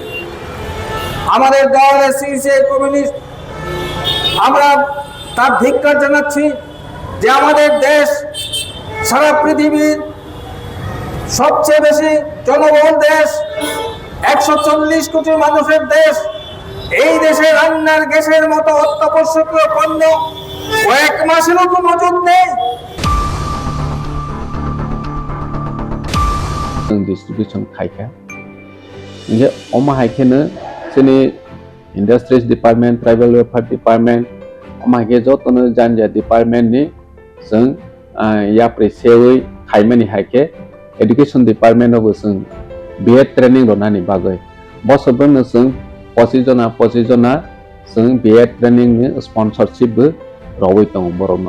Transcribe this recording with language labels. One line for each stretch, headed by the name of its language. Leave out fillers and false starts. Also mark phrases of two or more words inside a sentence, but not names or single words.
Bangla: আমাদের দল এসইউসিআই কমিউনিস্ট, আমরা তার ধিক্কার জানাচ্ছি যে আমাদের দেশ সারা পৃথিবীর সবচেয়ে বেশি জনবহুল দেশ, 140 কোটি মানুষের দেশ। এই দেশে রান্নার গ্যাসের মতো অত্যাবশ্যকীয় পণ্য কয়েক মাসেরও তো মজুদ নেই।
Kok Borok: डिस्ट्रीब्यूशन खायखा जे अमा हायखेनो जोंनि
English: Industries Department, Tribal Welfare Department,
Kok Borok: अमा हायखे जतनो जान्जा डिपार्टमेंट नि जों याप्रे सेवै खायमानि हायखे
English: Education Department
Kok Borok: अबो जों
English: B.Ed training
Kok Borok: रनानि बागै बसबनो जों 25 जना जों
English: B.Ed training
Kok Borok: नि स्पॉन्सरशिप बो रवै दं बरनो।